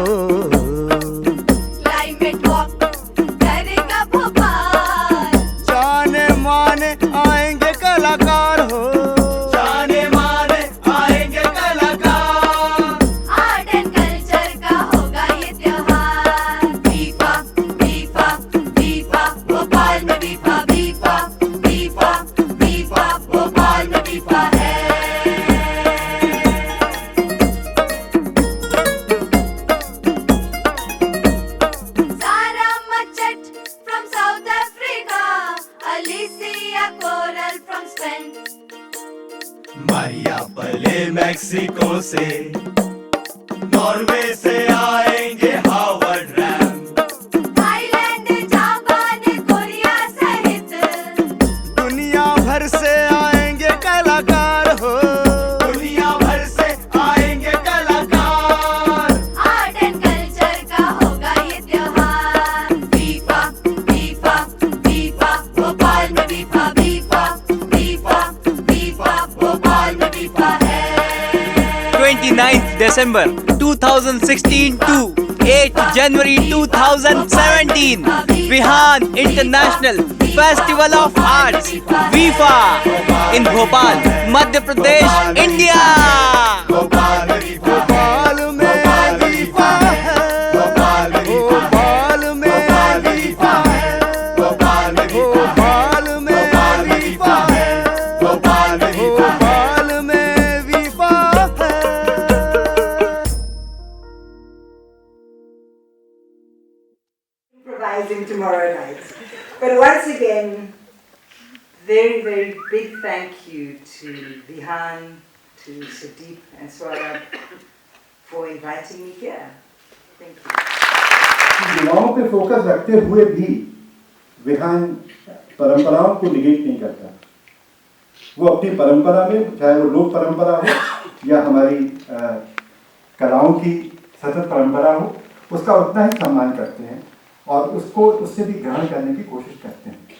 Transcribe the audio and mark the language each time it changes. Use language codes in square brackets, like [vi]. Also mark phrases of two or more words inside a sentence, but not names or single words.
[en] climate walk [hi] करेगा भोपाल। जाने माने आएंगे कलाकार हो, जाने माने आएंगे कलाकार। [en] art and culture [hi] का होगा ये त्योहार। बीफा बीफा बीफा भोपाल में बीफा बीफा बीफा बीफा भोपाल में बीफा है। [en] सारा मचट from South Africa, Alicia Coral from Spain, [hi] मारिया पले मैक्सिको से, नॉर्वे से आएंगे हार्वर्ड रैम। थाईलैंड जापान कोरिया सहित दुनिया भर से आएंगे कलाकार हो, दुनिया भर से आएंगे कलाकार। [en] art and culture [hi] का होगा ये त्योहार। बीफा बीफा बीफा भोपाल में बीफा बीफा बीफा बीफा भोपाल में बीफा है। [en] 29th December 2016 to 8 January 2017 Vihan International Festival of Arts VIFA in Bhopal, Madhya Pradesh, India. [hi] भोपाल में बीफा है, भोपाल में बीफा है, भोपाल में बीफा है, भोपाल में बीफा है। [en] Improvising tomorrow night. But once again, very, very big thank you to Vihan, to Sudeep and Swarab for inviting me here. Thank you. [hi] युवाओं पे फोकस रखते हुए भी विहान परंपराओं को निगेट नहीं करता। वो अपनी परंपरा में, चाहे वो लोक परंपरा हो या हमारी कलाओं की सतत परंपरा हो, उसका उतना ही सम्मान करते हैं और उसको उससे भी ग्रहण करने की कोशिश करते हैं।